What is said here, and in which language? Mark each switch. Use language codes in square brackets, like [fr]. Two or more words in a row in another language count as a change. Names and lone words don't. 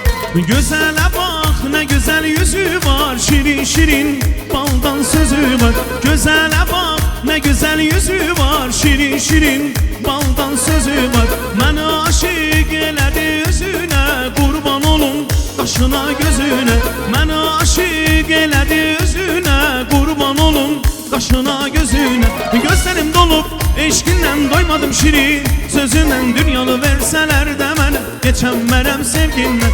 [tr] Gözele bak ne güzel yüzü var, şirin şirin baldan sözü var. Gözele bak ne güzel yüzü var, şirin şirin baldan sözü var. [az] Məni aşık elədi özünə, qurban olum qaşına gözünə. Məni aşık elədi özünə, qurban olum qaşına gözünə. Gözlerim dolup eşkindən doymadım şirin, sözündən dünyanı versələr də mənə geçənmərəm sevgindən.